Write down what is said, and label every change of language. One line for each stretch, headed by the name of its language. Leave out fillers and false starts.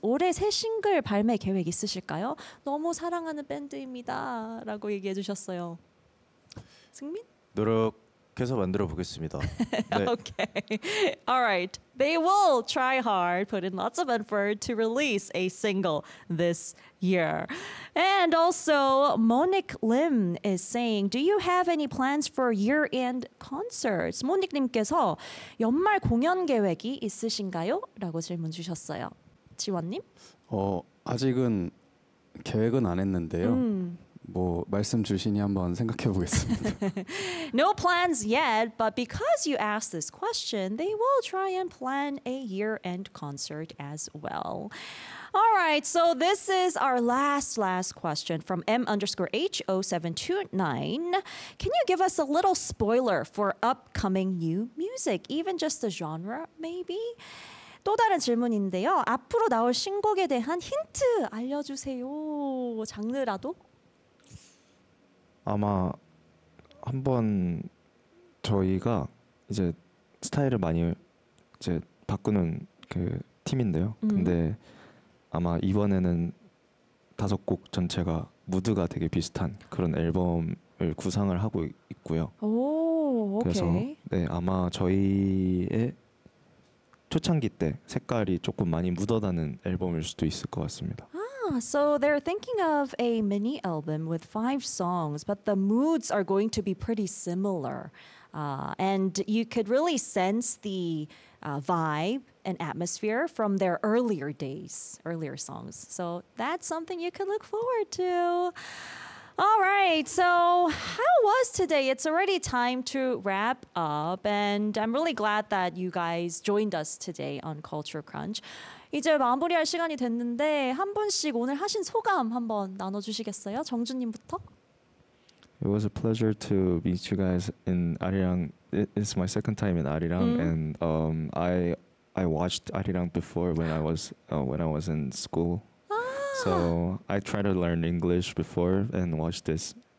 Korean: 올해 새 싱글 발매 계획 있으실까요? 너무 사랑하는 밴드입니다. 라고 얘기해 주셨어요. 승민? 노력해서 만들어 보겠습니다.
English: 네. Okay. All right. They will try hard, put in lots of effort to release a single this year. And also, Monique Lim is saying, do you have any plans for year-end concerts?
Korean: Monique 님께서 연말 공연 계획이 있으신가요? 라고 질문 주셨어요. 지원 님? 아직은 계획은 안 했는데요. 뭐 말씀 주시니 한번 생각해 보겠습니다.
English: No plans yet, but because you asked this question, they will try and plan a year-end concert as well. All right, so this is our last question from M underscore H0729. Can you give us a little spoiler for upcoming new music, even just the genre maybe?
Korean: 또 다른 질문인데요. 앞으로 나올 신곡에 대한 힌트 알려주세요. 장르라도? 아마 한번 저희가 이제 스타일을 많이 이제 바꾸는 그 팀인데요. 근데 아마 이번에는 다섯 곡 전체가 무드가 되게 비슷한 그런 앨범을 구상을 하고 있고요. 오, 그래서 오케이. 네, 아마 저희의 초창기 때 색깔이 조금 많이 묻어나는 앨범일 수도 있을 것 같습니다.
English: So they're thinking of a mini album with five songs, but the moods are going to be pretty similar. And you could really sense the vibe and atmosphere from their earlier days, earlier songs. So that's something you can look forward to. All right, so how was today? It's already time to wrap up, and I'm really glad that you guys joined us today on Culture Crunch.
Korean: 이제 마무리할 시간이 됐는데 한 분씩 오늘 하신 소감 한번 나눠주시겠어요? 정준님부터?
English: It was a pleasure to meet you guys in Arirang. It's my second time in Arirang, and I watched Arirang before when I was in school. So I tried to learn English before and watch this.